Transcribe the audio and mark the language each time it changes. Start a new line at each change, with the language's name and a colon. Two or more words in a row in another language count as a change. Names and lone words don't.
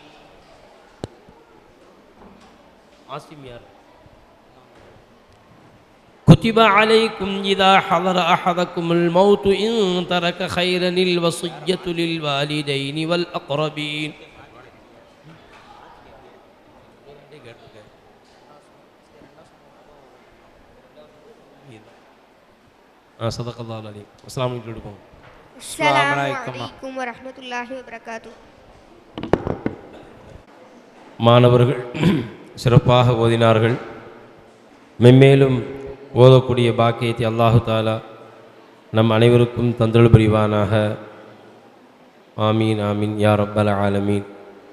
Arabic: كتب عليكم إذا حضر أحدكم الموت إن ترك خيرا الوصية للوالدين والأقربين. صدق الله العظيم. السلام عليكم. السلام عليكم ورحمة الله وبركاته.
Tamil: மாணவர்கள் சிறப்பாக ஓதினார்கள். மென்மேலும் ஓதக்கூடிய பாக்கியத்தை
Arabic: الله تعالى
Tamil: நம் அனைவருக்கும் தந்தருள் புரிவானாக.
Arabic: آمين آمين يا رب العالمين.